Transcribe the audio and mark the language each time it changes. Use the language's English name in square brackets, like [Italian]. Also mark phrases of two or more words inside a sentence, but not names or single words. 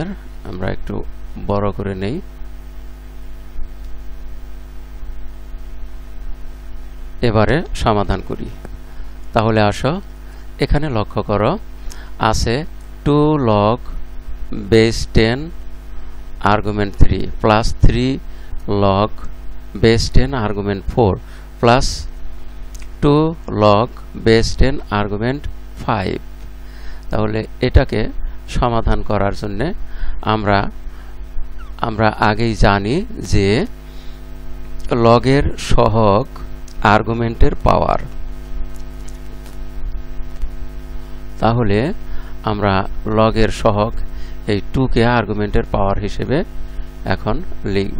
[Bangla] আমরা একটু বড় করে নেই। এবারে সমাধান করি। তাহলে আসো, এখানে লক্ষ্য করো, আছে [English] 2 log base 10 argument 3 plus 3 log base 10 argument 4 plus 2 log base 10 argument 5। [Bangla] তাহলে এটাকে সমাধান করার জন্য আমরা আগেই জানি যে লগের সহগ আর্গুমেন্টের পাওয়ার। তাহলে আমরা লগের সহগ এই 2 কে আর্গুমেন্টের পাওয়ার হিসেবে এখন লিখব।